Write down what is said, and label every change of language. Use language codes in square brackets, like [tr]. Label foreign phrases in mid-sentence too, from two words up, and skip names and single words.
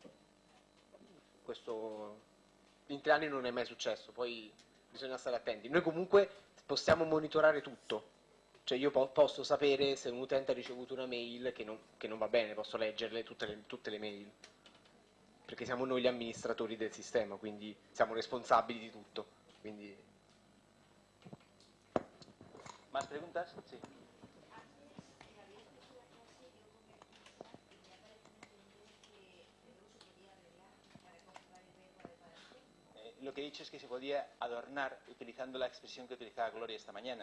[it] Questo in 3 anni non è mai successo, poi bisogna stare attenti. Noi comunque possiamo monitorare tutto, cioè io posso sapere se un utente ha ricevuto una mail che non va bene, posso leggerle tutte le mail, perché siamo noi gli amministratori del sistema, quindi siamo responsabili di tutto. Quindi... [es] ¿Más preguntas? Sí. Lo que he dicho es que se podía adornar utilizando la expresión que utilizaba Gloria esta mañana.